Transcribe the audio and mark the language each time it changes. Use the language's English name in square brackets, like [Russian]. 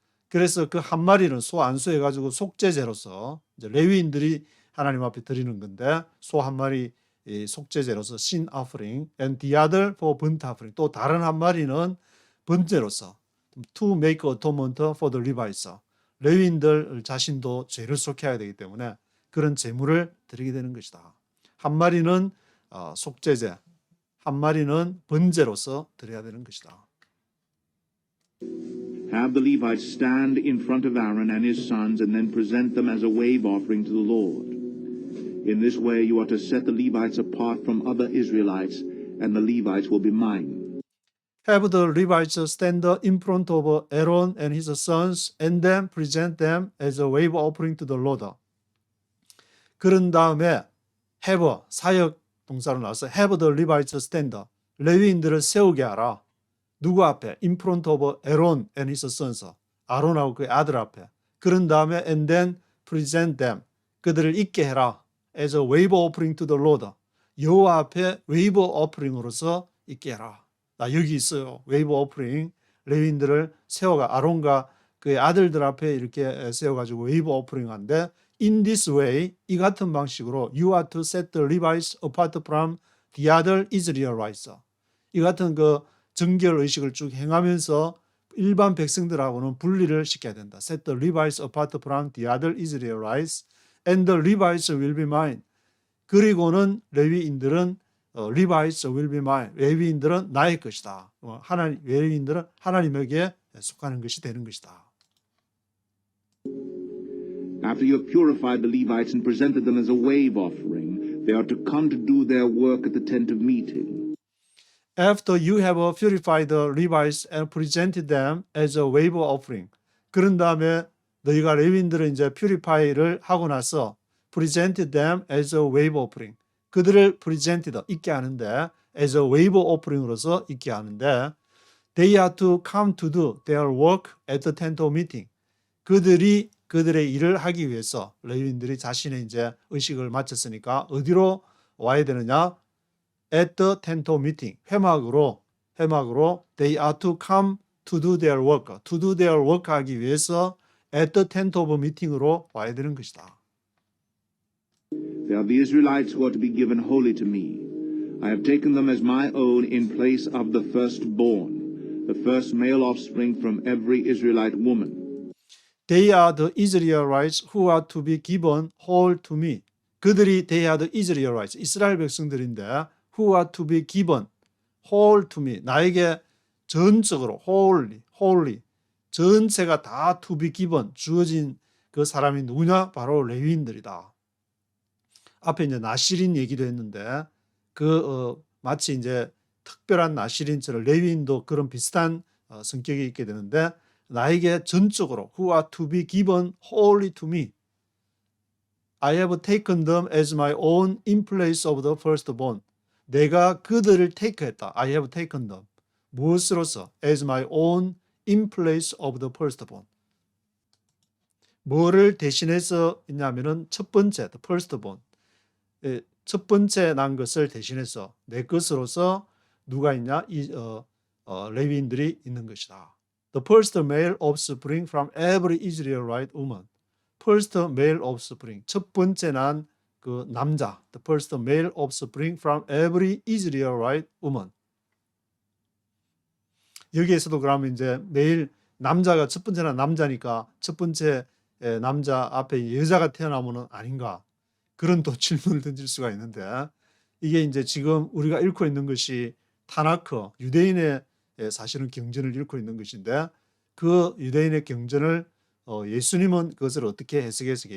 [Korean] 그래서 그 한 마리는 소 안수해가지고 속죄제로서 이제 레위인들이 하나님 앞에 드리는 건데, 소 한 마리 속죄제로서 [English] sin offering, and the other for burnt offering. [Korean] 또 다른 한 마리는 번제로서 [English] to make atonement for the Levites. [Korean] 레위인들 자신도 죄를 속해야 되기 때문에 그런 제물을 드리게 되는 것이다. 한 마리는 속죄제, 한 마리는 번제로서 드려야 되는 것이다. [English] Have the Levites stand in front of Aaron and his sons and then present them as a wave offering to the Lord. In this way you are to set the Levites apart from other Israelites, and the Levites will be mine. Have the Levites stand in front of Aaron and his sons and then present them as a wave offering to the Lord. [Korean] 그런 다음에 have, 사역 동사로 나와서 [English] have the Levites stand, [Korean] 레위인들을 세우게 하라. 누구 앞에? [English] In front of Aaron and his sons, [Korean] 아론하고 그의 아들 앞에. 그런 다음에 [English] and then present them, [Korean] 그들을 있게 해라. [English] as a wave offering to the Lord. [Korean] 여호와 앞에 웨이브 오프링으로서 있게 해라. 나 여기 있어요. 웨이브 오프링. 레위인들을 세워가 아론과 그의 아들들 앞에 이렇게 세워가지고 웨이브 오프링 한데 [English] in this way [Korean] 이 같은 방식으로 [English] you are to set the Levites apart from the other Israelites. [Korean] 이 같은 그 정결 의식을 쭉 행하면서 일반 백성들하고는 분리를 시켜야 된다. [English] Set the Levites apart from the other Israelites and the Levites will be mine. [Korean] 그리고는 레위인들은 [English] Levites will be mine. [Korean] 레위인들은 나의 것이다. 레위인들은 하나님에게 속하는 것이 되는 것이다. [English] After you have purified the Levites and presented them as a wave offering, they are to come to do their work at the tent of meeting. After you have purified the Levites and presented them as a wave offering. [Korean] 그런 다음에 너희가 레위인들을 이제 퓨리파이를 하고 나서 [English] presented them as a wave offering. [Korean] 그들을 [English] presented [Korean] 있게 하는데 [English] as a wave offering으로서 있게 하는데 they are to come to do their work at the tent of meeting. [Korean] 그들이 그들의 일을 하기 위해서 레위인들이 자신의 이제 의식을 마쳤으니까 어디로 와야 되느냐? [English] at the tent of meeting. [Korean] 회막으로 [English] they are to come to do their work. to do their work [Korean] 하기 위해서 [English] at the tent of meeting으로 [Korean] 와야 되는 것이다. [English] They are the Israelites who are to be given wholly to me. I have taken them as my own in place of the firstborn, the first male offspring from every Israelite woman. They are the Israelites who are to be given whole to me. [Korean] 그들이 [English] they are the Israelites, [Korean] 이스라엘 백성들인데 [English] who are to be given whole to me. [Korean] 나에게 전적으로 wholly 전체가 다 [English] to be given [Korean] 주어진 그 사람이 누구냐? 바로 레위인들이다. 앞에 이제 나실인 얘기도 했는데 마치 이제 특별한 나실인처럼 레위인도 그런 비슷한 성격이 있게 되는데 나에게 전적으로 [English] who are to be given wholly to me. I have taken them as my own in place of the firstborn. [Korean] 내가 그들을 take했다. [English] I have taken them. [Korean] 무엇으로서? [English] As my own in place of the firstborn. [Korean] 뭐를 대신해서 있냐면은 첫 번째, the firstborn. 첫 번째 난 것을 대신해서 내 것으로서 누가 있냐? 레위인들이 있는 것이다. [English] The first male offspring from every Israelite woman. First male offspring. [Korean] 첫 번째 난 그 남자. [English] The first male offspring from every Israelite woman. [Korean] 여기에서도 그러면 이제 매일 남자가 첫 번째 난 남자니까 첫 번째 남자 앞에 여자가 태어나면은 아닌가? 그런 또 질문을 던질 수가 있는데 이게 이제 지금 우리가 읽고 있는 것이 타나크, 유대인의 사실은 경전을 읽고 있는 것인데 그 유대인의 경전을 예수님은 그것을 어떻게 해석했을까?